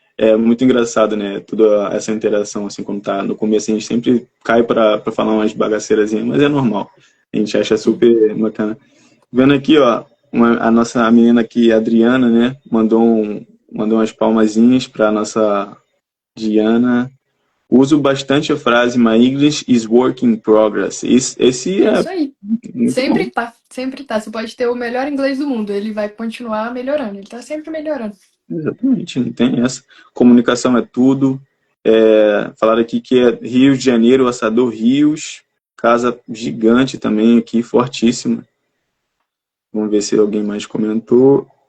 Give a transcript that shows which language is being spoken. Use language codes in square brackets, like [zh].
[pt] É muito engraçado, né? Toda essa interação, assim, quando tá no começo, a gente sempre cai pra falar umas bagaceiras, mas é normal. A gente acha Sim. super bacana. Vendo aqui, ó, a nossa menina aqui, a Adriana, né? Mandou umas palmazinhas para nossa Diana. Uso bastante a frase [en] My English is work in progress. [pt] Esse É é isso aí. muito bom. Sempre tá, sempre tá. Você pode ter o melhor inglês do mundo, ele vai continuar melhorando, ele tá sempre melhorando. Exatamente, não tem essa. Comunicação é tudo. Falaram aqui que é Rio de Janeiro, Assador Rios. Casa gigante também aqui, fortíssima. Vamos ver se alguém mais comentou.